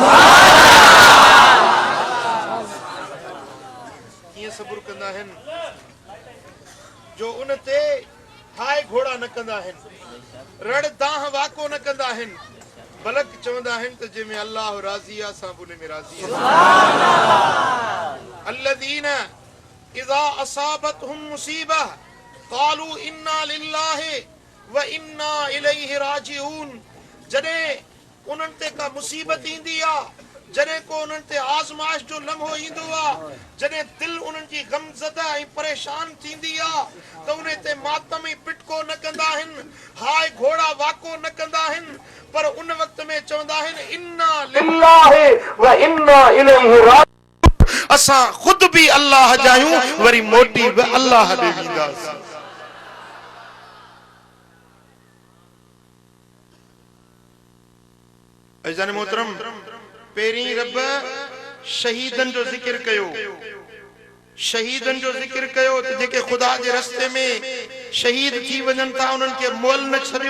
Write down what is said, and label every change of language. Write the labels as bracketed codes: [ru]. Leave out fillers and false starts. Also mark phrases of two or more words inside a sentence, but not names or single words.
[sd] कीअं सब्र कंदा आहिनि? जो उन ते हाय घोड़ा न कंदा आहिनि, रड़ दाह वाको न कंदा आहिनि, बल्कि चवंदा आहिनि त जंहिंमें अल्लाह राज़ी आहे असां उन में राज़ी आहियूं। [ar] الذين إذا أصابتهم مصيبة قالوا إنا لله وإنا إليه راجعون. [sd] जॾहिं उन्हनि ते का मुसीबत ईंदी आहे, जॾहिं को उन्हनि ते आज़माइश जो लम्हो ईंदो आहे, जॾहिं दिलि उन्हनि जी गमज़दा ऐं परेशान थींदी आहे, त उन ते मातम ऐं पिटको न कंदा आहिनि, हाय घोड़ा वाको न कंदा आहिनि, पर उन वक़्त में चवंदा आहिनि [ar] إنا لله وإنا إليه راجعون. [sd] असां खुद भी अल्लाह जा आहियूं, वरी मोटी बि अल्लाह ॾे वेंदासीं। अज़ीज़ान मोहतरम, पहिरीं रब शहीदनि जो ज़िक्र कयो, शहीदनि जो ज़िक्र कयो त जेके ख़ुदा जे रस्ते में शहीद थी वञनि था उन्हनि खे मुअल न छॾियो।